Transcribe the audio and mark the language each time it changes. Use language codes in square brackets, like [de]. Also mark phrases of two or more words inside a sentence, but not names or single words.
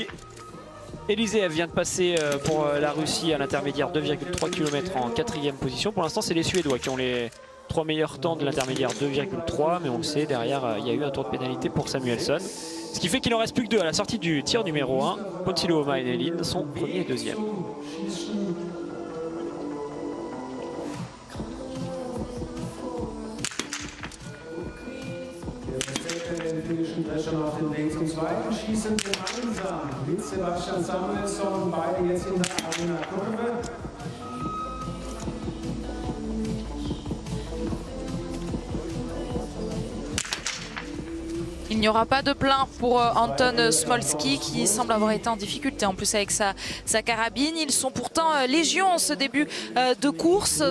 [fr] Eliseev vient de passer pour la Russie à l'intermédiaire 2,3 km en 4e position. Pour l'instant, c'est les Suédois qui ont les 3 meilleurs temps de l'intermédiaire 2,3. Mais on le sait, derrière, il y a eu un tour de pénalité pour Samuelsson. Ce qui fait qu'il en reste plus que 2 à la sortie du tir numéro 1. Ponti Luoma et Nelin sont premier et deuxième. [de] Drescher auf den Weg zum zweiten Schießen gemeinsam mit Sebastian Samuelsson, beide jetzt in der Arena-Kurve. [fr] Il n'y aura pas de plein pour Anton Smolski qui semble avoir été en difficulté en plus avec sa carabine. Ils sont pourtant légion en ce début de course.